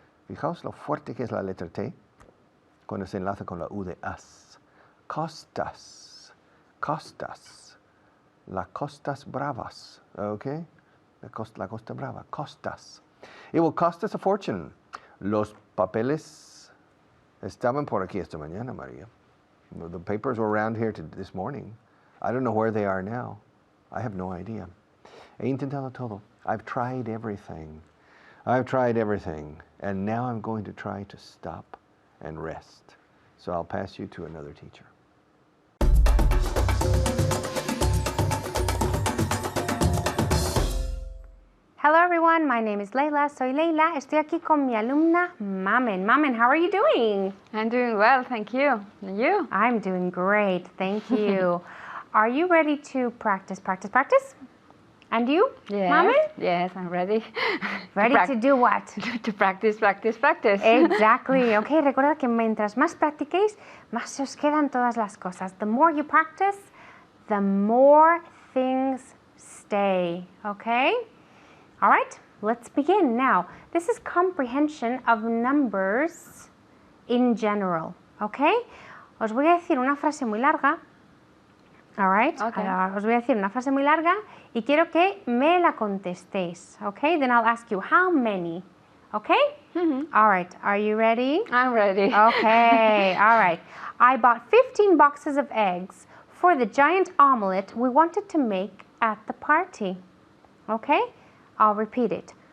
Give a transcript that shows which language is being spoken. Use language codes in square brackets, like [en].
[es] Fijaos lo fuerte que es la letra T cuando se enlaza con la U de us. [en] Cost us. Cost us. [es] Las costas bravas. [en] Okay? [es] La costa brava. [en] Cost us. It will cost us a fortune. [es] Los papeles estaban por aquí esta mañana, María. [en] The papers were around here this morning. I don't know where they are now. I have no idea. [es] He intentado todo. [en] I've tried everything. And now I'm going to try to stop and rest. So I'll pass you to another teacher. Hello everyone, my name is Leila. [es] Soy Leila. Estoy aquí con mi alumna Mamen. [en] Mamen, how are you doing? I'm doing well, thank you. And you? I'm doing great, thank you. Are you ready to practice? And you, Yes. Mamen? Yes, I'm ready. Ready to do what? To practice. Exactly. [es] Okay, recuerda que mientras más practiquéis, más se os quedan todas las cosas. [en] The more you practice, the more things stay, okay? All right, let's begin now. This is comprehension of numbers in general, okay? [es] Os voy a decir una frase muy larga. [en] All right, Okay. [es] Os voy a decir una frase muy larga y quiero que me la contestéis, okay? [en] Then I'll ask you how many, okay? All right, are you ready? I'm ready. Okay, all right. I bought 15 boxes of eggs for the giant omelette we wanted to make at the party. Okay? I'll repeat it.